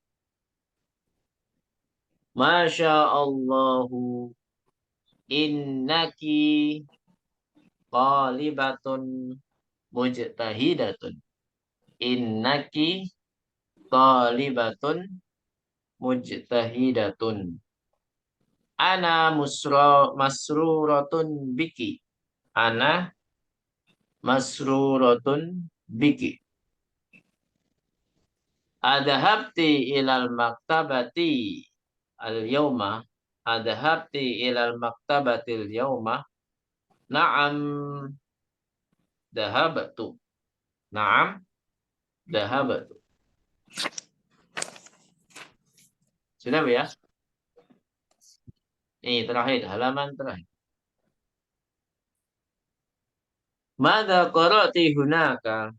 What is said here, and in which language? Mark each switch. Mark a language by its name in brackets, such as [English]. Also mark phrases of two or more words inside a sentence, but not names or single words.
[Arabic] ما شاء الله إنك طالبة مجتهدة. إنك طالبة مجتهدة. أنا مسرورة بك. أنا مسرورة بك. أذهبت إلى المكتبة اليوم. أذهبت إلى المكتبة اليوم. نعم ذهبت. نعم ذهبت. [Indonesian] Sudah Bu ya? Ini terakhir, halaman terakhir. [Arabic] ماذا قرأت هناك?